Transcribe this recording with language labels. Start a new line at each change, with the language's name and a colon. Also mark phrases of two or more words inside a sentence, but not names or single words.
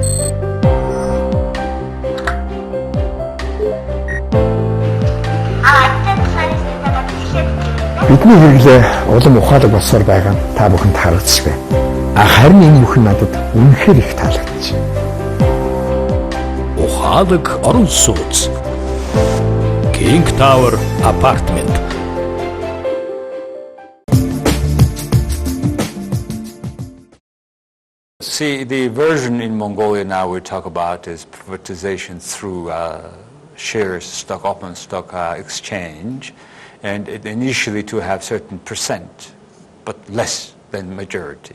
Mongolian: Бидний хэрэглээ улам ухаалаг болсоор байгаа нь та бүхэнд харагдаж байна. Харин энэ бүхэн надад үнэхээр их таалагдчих. Ухаалаг орон сууц. King Tower Apartment.
English: See, the version in Mongolia now we talk about is privatization through shares, stock open stock exchange, and it initially to have certain percent, but less than majority.